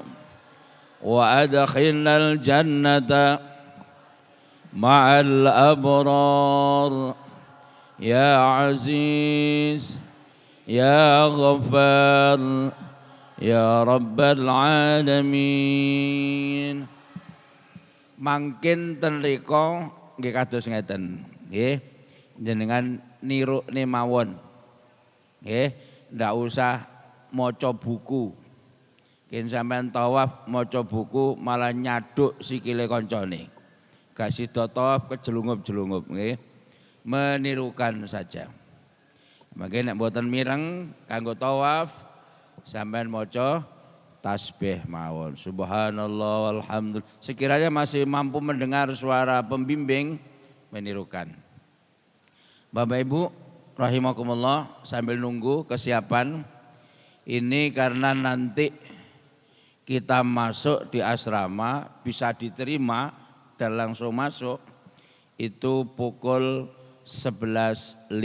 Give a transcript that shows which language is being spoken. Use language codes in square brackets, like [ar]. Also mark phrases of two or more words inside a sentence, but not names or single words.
[ar] وأدخلنا الجنة مع الأبرار يا عزيز يا غفار يا رب العالمين. [jv] Mangkin ten rika nggih kados ngeten nggih jenengan niru mawon nggih ndak usah maca buku. Yen sampean tawaf maca buku malah nyaduk sikile kancane. Gak sida tawaf kejelungup-jelungup nggih. [id] Menirukan saja. [jv] Mangke nek mboten mireng kanggo tawaf sampean maca tasbih mawon. [ar] سبحان الله والحمد لله. [id] Sekiranya masih mampu mendengar suara pembimbing menirukan. Bapak Ibu rahimakumullah, sambil nunggu kesiapan ini karena nanti kita masuk di asrama bisa diterima dan langsung masuk itu pukul 11.55.